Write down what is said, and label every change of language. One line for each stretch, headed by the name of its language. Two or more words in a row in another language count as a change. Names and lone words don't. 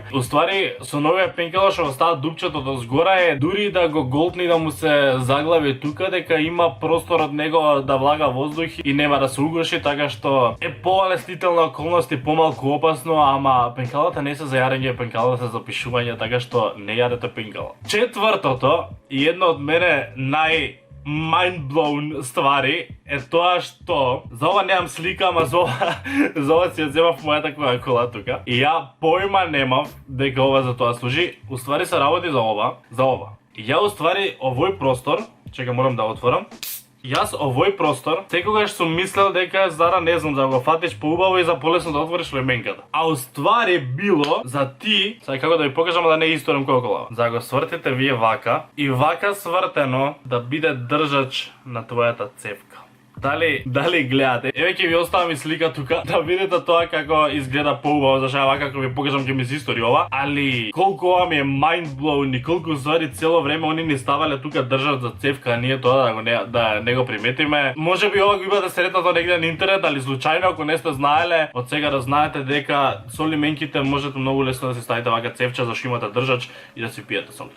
Macedonian: Уствари со новија пенкала што остава дупчето до згора е дури да го голтне и да му се заглави тука, дека има простор од него да влага воздух и нема да се угоши, така што е полеснителна околност и помалку опасно, ама пенкалата не се за јарење, пенкалата се за пишување, така што не јадете пенкала. Четвртото и едно од мене mind-blown ствари е тоа што за ова немам слика, ама за ова си ја земав мојата кола тука и ја појма немав дека ова за тоа служи. Уствари се работи за ова. И ја уствари овој простор, чека морам да отворам. Јас овој простор секогаш сум мислел дека зара не знам да го фатиш поубаво и за полесно да отвориш леменката. А уствари било за ти, сега како да ви покажам да не исторам колку. За го свртите вие вака и вака свртено да биде држач на твојата цевка. Дали гледате? Еве ќе ви оставам и слика тука да видите тоа како изгледа поубаво, зашто вака како ви покажам ќе ми се истори ова, али колку ова ми е
English: mind blown
Macedonian: и колку ствари цело време они ни ставале тука држат за цевка, а ние тоа да не го приметиме. Можеби ова го имате сретнато негде на интернет, али случајно ако не сте знаеле, од сега да знаете дека со лименките можете многу лесно да си ставите вака цевча зашто имате држач и да си пиете сокче.